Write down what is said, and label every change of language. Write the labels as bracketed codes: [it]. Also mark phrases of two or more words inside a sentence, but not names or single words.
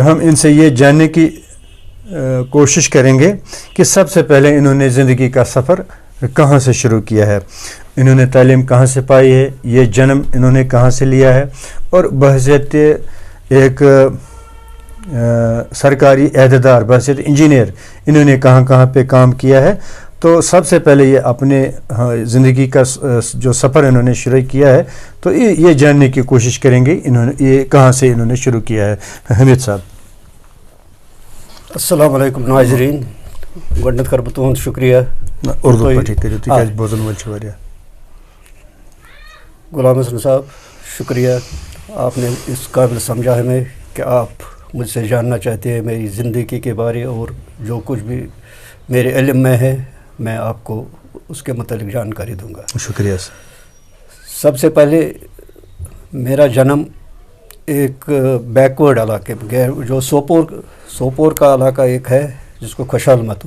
[ur] ہم ان سے یہ جاننے کی کوشش کریں گے کہ سب سے پہلے انہوں نے زندگی کا سفر کہاں سے شروع کیا ہے، انہوں نے تعلیم کہاں سے پائی ہے، یہ جنم انہوں نے کہاں سے لیا ہے، اور بحیثیت ایک سرکاری عہدیدار، بحیثیت انجینئر انہوں نے کہاں کہاں پہ کام کیا ہے. تو سب سے پہلے یہ اپنے زندگی کا جو سفر انہوں نے شروع کیا ہے تو یہ جاننے کی کوشش کریں گے انہوں نے یہ کہاں سے انہوں نے شروع کیا ہے. حمید صاحب. السلام علیکم ناظرین، [ks] گۄڈٕنیٚتھ کَرٕ بہٕ تُہُنٛد شُکریہ. اردو پٲٹھی کٔرِو تِکیٛازِ بوزن وٲلۍ چھِ واریاہ. [ur] غلام حسن صاحب شکریہ، آپ نے اس قابل سمجھا ہمیں کہ آپ مجھ سے جاننا چاہتے ہیں میری زندگی کے بارے، اور جو کچھ بھی میرے علم میں ہے میں آپ کو اس کے متعلق جانکاری دوں گا. شکریہ سر. سب سے پہلے میرا جنم ایک بیکورڈ علاقے میں، جو سوپور کا علاقہ ایک ہے جس کو خوشحال متو.